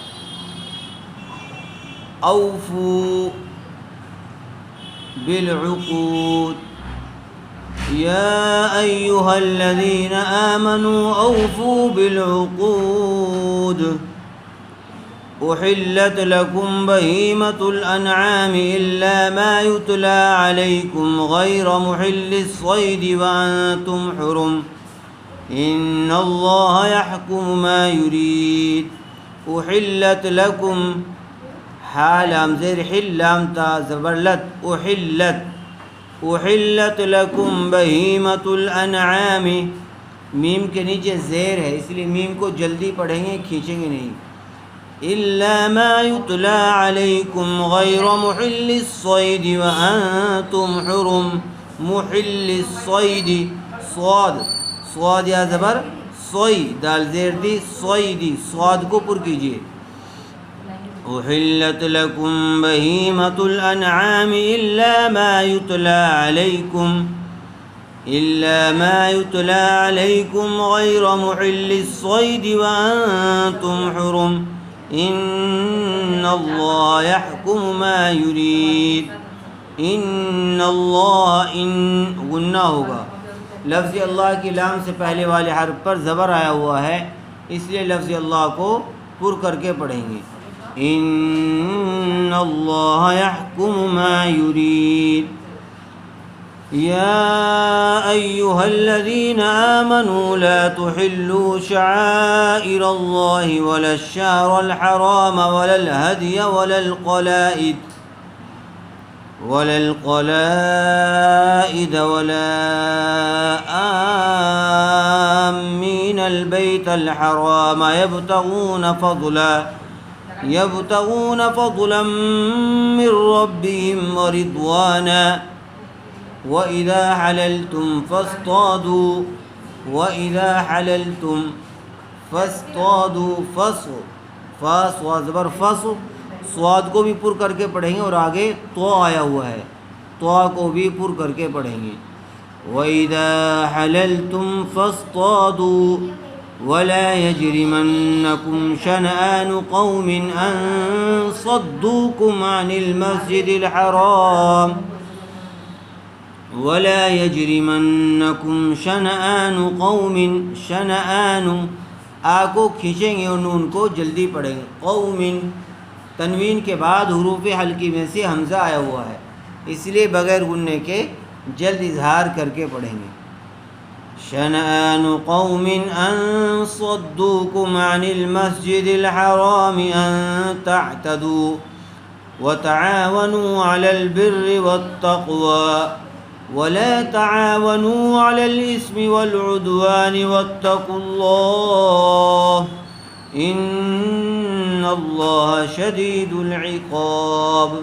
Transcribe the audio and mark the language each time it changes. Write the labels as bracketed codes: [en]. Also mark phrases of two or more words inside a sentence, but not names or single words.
[ar] أوفوا بالعقود. يا أيها الذين آمنوا أوفوا بالعقود. أحلت لكم بهيمة الأنعام إلا ما يتلى عليكم غير محلي الصيد وأنتم حرم إن الله يحكم ما يريد. أحلت لكم, [hi] हालाम ज़ेर हिल्लाम ता ज़बरलत, [ar] أحلت، أحلت لكم بهيمة الأنعام. [hi] मीम के नीचे ज़ेर है, इसलिए मीम को जल्दी पढ़ेंगे, खींचेंगे नहीं। [ar] إلا ما يتلى عليكم غير محلي الصيد وأنتم حرم. محلي الصيد, [hi] स्वाद, स्वाद या ज़बर सोई, दाल ज़ेर दी, सोई दी, स्वाद को पुर कीजिए। [ar] أحلت لكم بهيمة الأنعام إلا ما يتلى عليكم، إلا ما يتلى عليكم غير محلي الصيد وأنتم حرم إن الله يحكم ما يريد. إن الله, [hi] इन गुन्ना होगा, लफ्ज़ अल्लाह की लाम से पहले वाले हर्फ पर ज़बर आया हुआ है, इसलिए लफ्ज़ अल्लाह को पुर करके पढ़ेंगे। [ar] إن الله يحكم ما يريد. يا أيها الذين آمنوا لا تحلوا شعائر الله ولا الشهر الحرام ولا الهدي ولا القلائد ولا ولا آمين البيت الحرام يبتغون فضلا من ربهم ورضوانا وإذا حللتم فاصطادوا [hi] फ़ास व ज़बर फ़स, स्वाद को भी पुर करके पढ़ेंगे और आगे तो आया हुआ है, तो को भी पुर करके पढ़ेंगे। [ar] وإذا حللتم فاصطادوا ولا يجرمنكم شنآن قوم أن صدوكم عن المسجد الحرام ولا يجرمنكم شنآن قوم, [hi] शनआनु आ को खींचेंगे और नून को जल्दी पढ़ेंगे। क़ौमिन, तनवीन के बाद हुरूफ़ हल्की में से हमज़ा आया हुआ है, इसलिए बग़ैर गुन्ने के जल्द इजहार करके पढ़ेंगे। [ar] شنآن قوم أن صدوكم عن المسجد الحرام أن تعتدوا وتعاونوا على البر والتقوى ولا تعاونوا على الإثم والعدوان واتقوا الله إن الله شديد العقاب.